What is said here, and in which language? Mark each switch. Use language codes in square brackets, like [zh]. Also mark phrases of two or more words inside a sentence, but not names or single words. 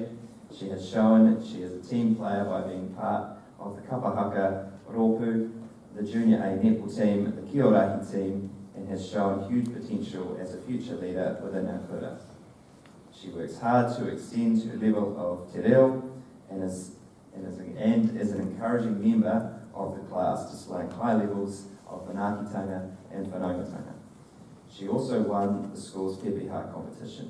[en] She has shown she is a team player by being part of the [mi] Kapahaka Ropu, [en] the Junior A netball team, the Kiorahi team, and has shown huge potential as a future leader within our kura. She works hard to extend her level of [mi] te reo [en] and is an encouraging member of the class, displaying high levels of manaakitanga and whanaungatanga. She also won the school's pepeha competition.